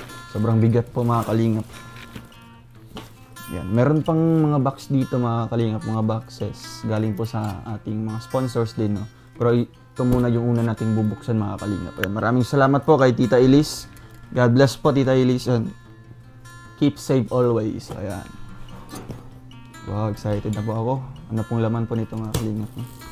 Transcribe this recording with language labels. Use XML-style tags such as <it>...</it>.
<tl>Sobrang bigat po, mga kalingap. Yan, meron pang mga box dito, mga kalingap, mga boxes galing po sa ating mga sponsors din, no. Pero ito muna yung una nating bubuksan, mga kalingap. Ayan, maraming salamat po kay Tita Elise.</tl> <en>God bless po, Tita Elise, and keep safe always.</en> <tl>Ayan. Wow, excited na po ako. Ano pong laman po nito, mga kalingap, no?</tl>